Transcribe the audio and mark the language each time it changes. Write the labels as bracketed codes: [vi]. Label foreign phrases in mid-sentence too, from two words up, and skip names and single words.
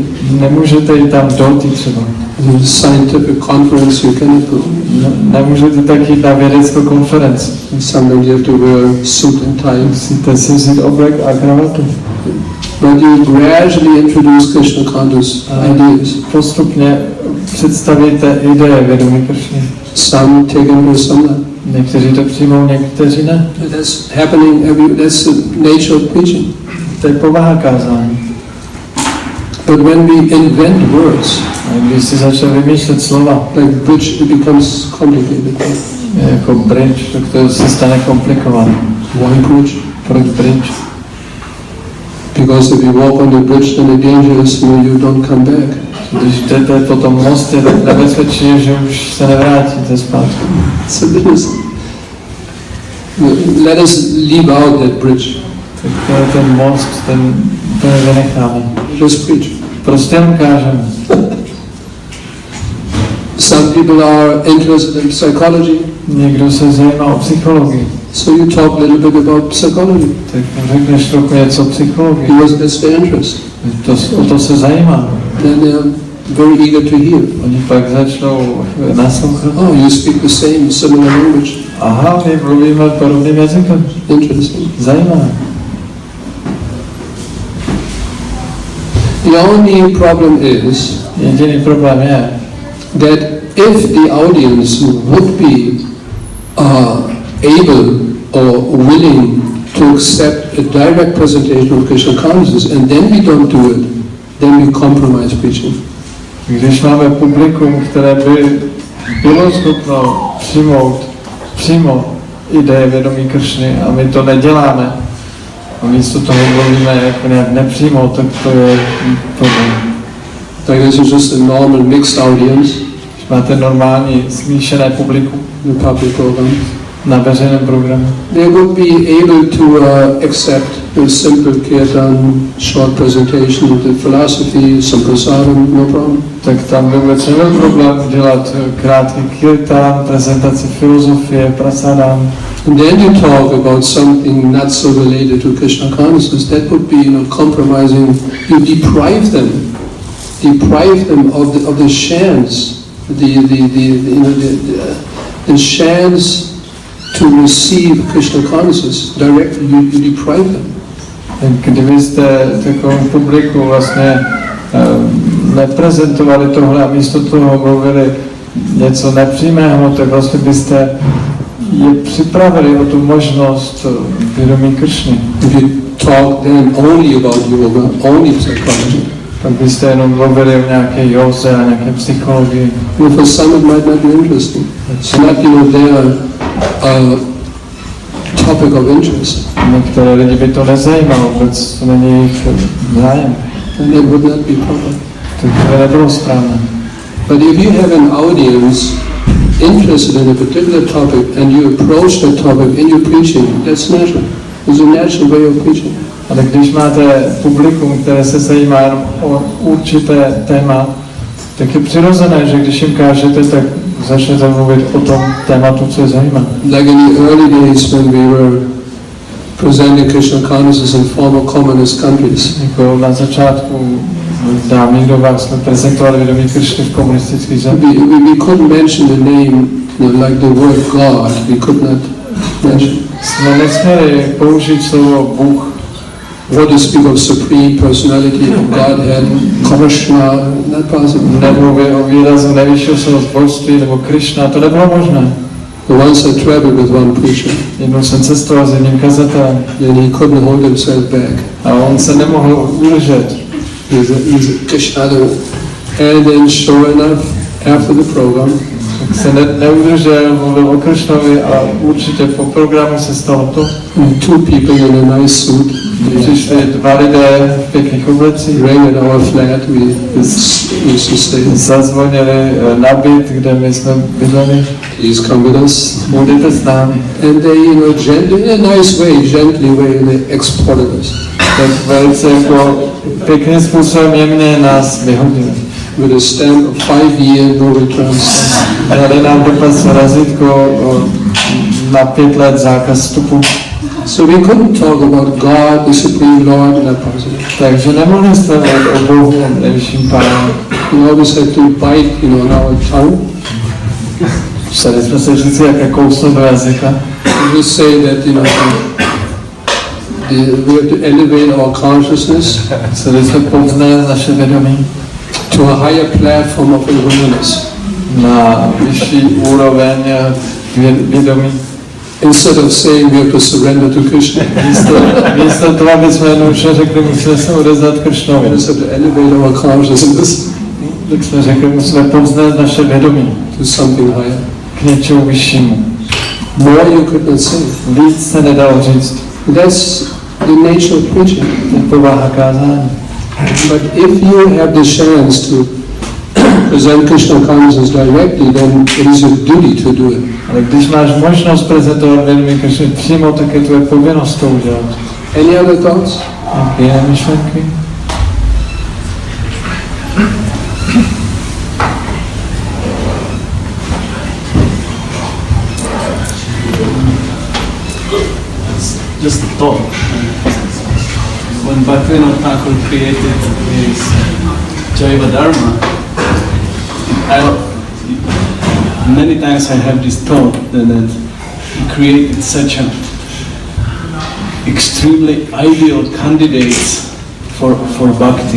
[cs] nemůžete jít tam dhoti třeba. [en] In a scientific conference you cannot go. [cs] Nemůžete tak jít na vědeckou konferenci. [en] Sometimes you have to wear suit and tie. [cs] Musíte si vzít oblek a kravatu. [en] But you gradually introduce Krishna conscious ideas. [cs] Postupně představíte ideje vědomí Krišny. [en] Some take them or some not. [cs] Někteří to přijmou, někteří ne. [en] That's happening that's the nature of preaching. [cs] To je povaha kázání. [en] But when we invent words, [cs] A když si začne vymýšlet slova, [en] like bridge, it becomes complicated. [cs] jako bridge, tak to se stane komplikované. [en] Why bridge? [cs] Proč bridge? [en] Because if you walk on the bridge, then the danger is you don't come back. [cs] Když jdete po tom mostě, tak nebezpečí je, že už se nevrátíte zpátky. [en] So let us leave out that bridge. [cs] Tak to je ten most, ten vynecháme. [en] Just preach. [cs] Prostě jen kážeme. [en] Some people are interested in psychology. [cs] Někdo se zajímá o psychologii. [en] So you talk a little bit about psychology. [cs] Tak řekneš trochu něco o psychologii. [en] Because that's their interest. [cs] O to se zajímá. [en] Then they are very eager to hear. [cs] Oni pak začnou naslouchat. [en] Oh, you speak the similar language. [cs] Aha, my mluvíme podobným jazykem. [en] Interesting. [cs] Zajímavé. [en] The only problem is [cs] Jediný problém je, [en] that if the audience would be able or willing to accept a direct presentation of Krishna consciousness and then we don't do it, then we compromise preaching. [cs] když máme publikum, které by bylo schopno přijmout přímo ideje vědomí Kršny a my to neděláme a místo toho mluvíme jako nějak nepřímo, tak to je problém. [en] Like this is just a normal mixed audience. [cs] Když máte normální smíšené publikum [en] in the public program, [cs] na veřejném programu, [en] they would be able to accept a simple kirtan, short presentation of the philosophy, some prasadam, no problem. [cs] tak tam by vůbec nebyl problém dělat krátký kirtan, prezentaci filozofie, prasadam. [en] And then you talk about something not so related to Krishna consciousness. That would be, compromising. You deprive them of the chance, the chance to receive Krishna consciousness directly. You deprive them. [cs] Kdybyste takovému publiku vlastně neprezentovali tohle a místo toho mluvili něco nepřímého, tak vlastně byste je připravili o tu možnost vědomí Kršny. [en] If you talk then only about yoga, only psychology, [cs] tak byste jenom mluvili o nějaké józe a nějaké psychologii. [en] for some it might not be interesting. It's not, their topic of interest. [cs] Některé lidi by to nezajímalo, vůbec to není jejich zájem. [en] And that would not be proper. [cs] Tak to nebylo správné. [en] But if you have an audience interested in a particular topic and you approach that topic and you're preaching, that's natural. It's a natural way of preaching. [cs] Ale když máte publikum, které se zajímá jenom o určité téma, tak je přirozené, že když jim kážete, tak začnete mluvit o tom tématu, co je zajímá. [en] Like in the early days when we were presenting Krishna consciousness in former communist countries. [cs] Jako na začátku v dávných dobách jsme prezentovali vědomí Kršny v komunistických zemích. [en] We couldn't mention the name, like the word God. We could not mention. [cs] Jsme nesměli použít slovo Bůh. [en] Or to speak of supreme personality of Godhead, Krishna, not possible. [cs] Nemluvě o výrazu nejvyššího božství nebo Krishna, to nebylo možné. [en] Once I traveled with one preacher. [cs] Jednou jsem cestoval s jedním kazatelem. [en] And he couldn't hold himself back. [cs] A on se nemohl udržet. [en] He's a Krishna. And then sure enough, after the program, [cs] tak se neudržel, mluvil o Kršnovi a určitě po programu se stalo to. [en] Two people in a nice suit. [cs] Přišli dva lidé v pěkných oblecích. [en] Rang at our flat, we used to stay. [cs] Zazvonili na byt, kde my jsme bydleli. [en] Please come with us. [cs] Budete s námi. [en] And they, gently, in a nice way, gently way, they exported us. [cs] Tak velice jako pěkným způsobem jemně nás vyhodili. [en] With a stamp of 5-year no returns. [cs] Dali nám dopad razítko na 5 let zákaz vstupu. [en] So we couldn't talk about God, the Supreme Lord, not possible. [cs] Takže nemohli jsme mluvit o Bohu, nejvyšším Pánem. [en] We always had to bite, on our tongue. [cs] Museli jsme se říct, jak kousnout do jazyka. [en] We just say that, we have to elevate our consciousness. [cs] Museli jsme povznést naše vědomí [en] to a higher platform of awareness. [cs] Na vyšší úroveň vědomí. [en] Instead of saying we have to surrender to Krishna. [cs] Místo toho, aby jsme jednoduše řekli, musíme se odevzdat Kršnovi. [en] We have to elevate our consciousness. [cs] Tak jsme řekli, musíme povznést naše vědomí [en] to something higher. [cs] K něčemu vyššímu. [en] More you could not say. [cs] Víc se nedalo říct. [en] That's the nature of preaching. [cs] To je povaha kázání. [en] But if you have the chance to present Krishna consciousness directly, then it is your duty to do it. [cs] Ale když máš možnost prezentovat vědomí Kršny přímo, tak je tvoje povinnost to udělat. [en] Any other thoughts? [cs] Jiné myšlenky? [en] Just a thought. When Bhaktivaibhava created his Jaiva Dharma, many times I have this thought that he created such a extremely ideal candidates for bhakti.